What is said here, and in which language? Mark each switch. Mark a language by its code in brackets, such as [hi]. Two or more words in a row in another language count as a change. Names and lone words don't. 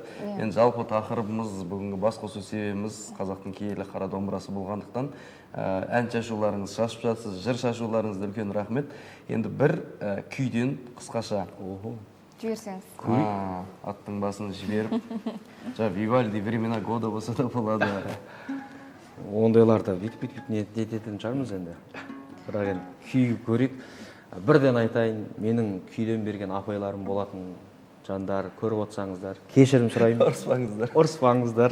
[kk] Енді жалпы тақырыбымыз, бүгінгі басқосу себебіміз қазақтың киелі қара домбырасы болғандықтан ән шашуларыңыз шашып жатсыз, жыр шашуларыңызды үлкен рахмет. Енді бір күйден қысқаша жіберсеңіз. Аттың басын жіберіп, Вивальди времена года болса да болады. Ондайларда бүйтіп не ететін шығармыз енді. Бірақ енді күй көрейік. Бірден айтайын, менің күйден берген апайларым болатын жандар көріп отырсаңыздар, кешірім сұраймын. Ұрыспаңыздар. Ұрыспаңыздар.